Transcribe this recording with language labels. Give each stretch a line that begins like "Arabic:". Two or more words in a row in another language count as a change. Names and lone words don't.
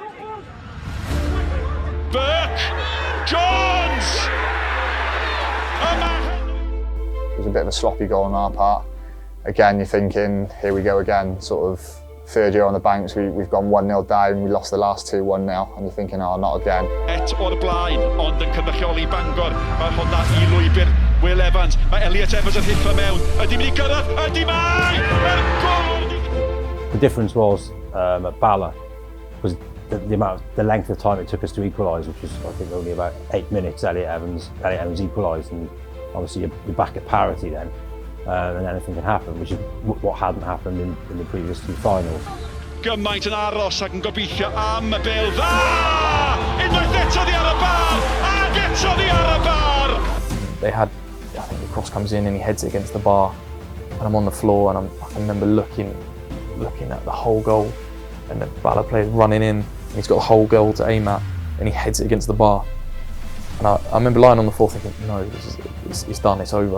English: Burke, Jones! It was a bit of a sloppy goal on our part. Again, you're thinking, here we go again, sort of third year on the banks, we've gone 1-0 down, we lost the last 2 1-0, and you're thinking, oh, not again.
Welsh: Et o'r blaen, ond yn cynrychioli Bangor. Mae hwnna I lwybr Will Evans. Mae Elliot Evans yn hitio mewn. Ydy mynd I gyrraedd? Ydy mae!
English: The difference was at Bala was the length of time it took us to equalise, which was I think only about 8 minutes. Elliot Evans equalised, and obviously you're back at parity then. And anything can happen, which is what hadn't happened in the previous 2 finals.
Welsh: Gymaint yn aros ac yn gobeithio am y bêl dda! Unwaith eto ddi ar y bar! Ac eto ddi ar y bar!
English: They had, I think the cross comes in and he heads it against the bar, and I'm on the floor, and I can remember looking at the whole goal, and the Bala player's running in, and he's got the whole goal to aim at, and he heads it against the bar. And I remember lying on the floor thinking, no, it's done, it's over.